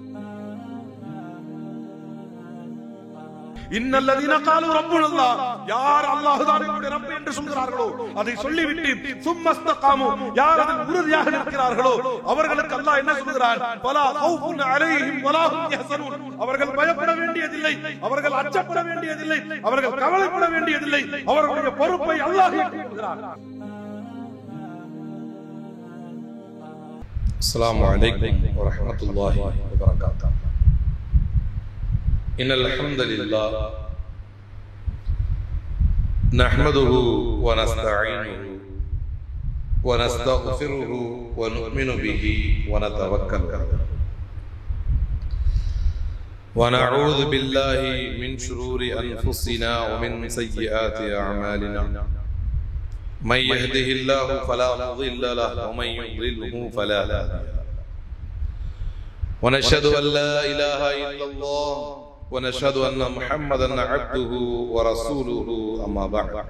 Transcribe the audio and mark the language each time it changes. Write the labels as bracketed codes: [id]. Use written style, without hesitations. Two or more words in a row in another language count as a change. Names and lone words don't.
[ar] إن الذين قالوا ربنا الله, [ta] யார் அல்லாஹ்தான் எங்களுடைய ரப் என்று சொல்கிறார்களோ அதை சொல்லிவிட்டு சும்மஸ்தகாமு, யார் அதில் உறுதியாக இருக்கிறார்களோ அவர்களுக்கு அல்லாஹ் என்ன சொல்கிறான், [ar] ولا خوف عليهم ولا هم يحزنون, [ta] அவர்கள் பயப்பட வேண்டியதில்லை, அவர்கள் அச்சப்பட வேண்டியதில்லை, அவர்கள் கவலைப்பட வேண்டியதில்லை, அவர்களுடைய பொறுப்பை அல்லாஹ் ஏற்றுக்கொள்கிறான். [ar] السلام عليكم ورحمة الله وبركاته. إن الحمد لله نحمده ونستعينه ونستغفره ونؤمن به ونتوكل عليه ونعوذ بالله من شرور أنفسنا ومن سيئات أعمالنا من يهده الله فلا مضل له ومن يضلله فلا هادي له ونشهد أن لا إله إلا الله ونشهد أن محمدا عبده ورسوله أما بعد.